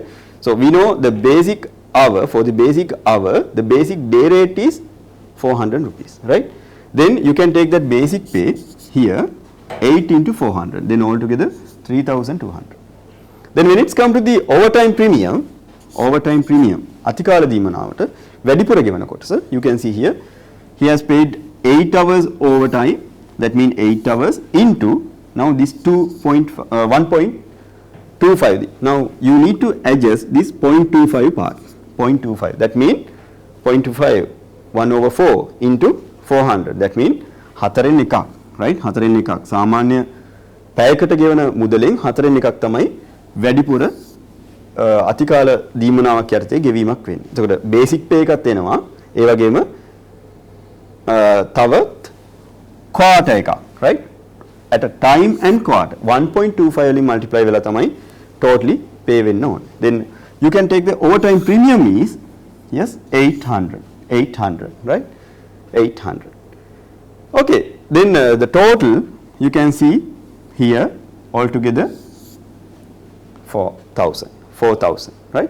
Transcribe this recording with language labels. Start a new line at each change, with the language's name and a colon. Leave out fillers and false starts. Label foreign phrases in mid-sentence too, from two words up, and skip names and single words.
English: So we know the basic hour, for the basic hour, the basic day rate is 400 rupees, right? Then you can take that basic pay here, 8 into 400, then altogether 3,200. Then when it's come to the overtime premium,
Sinhala: අතිකාල දීමනාවට වැඩිපුර ගෙවන කොටස,
English: you can see here, he has paid 8 hours overtime, that means 8 hours into, now this 1.25. Now you need to adjust this 0.25 part, 0.25, that means 0.25, 1 over 4 into 400, that means 4 එකක්, right?
Sinhala: 4 එකක්. සාමාන්‍ය පැයකට ගෙවන මුදලෙන් 4 එකක් තමයි වැඩිපුර අතිකාල දීමනාවක් යටතේ ගෙවීමක් වෙන්නේ. එතකොට
English: basic pay
Sinhala: එකක් එනවා. ඒ වගේම තවත් quarter එකක්,
English: right? At a time and quarter 1.25 වලින් multiply
Sinhala: වෙලා තමයි
English: totally pay
Sinhala: වෙන්න ඕනේ.
English: Then you can take the overtime premium is, yes, 800, right? 800. Okay, then the total you can see here altogether 4,000, right?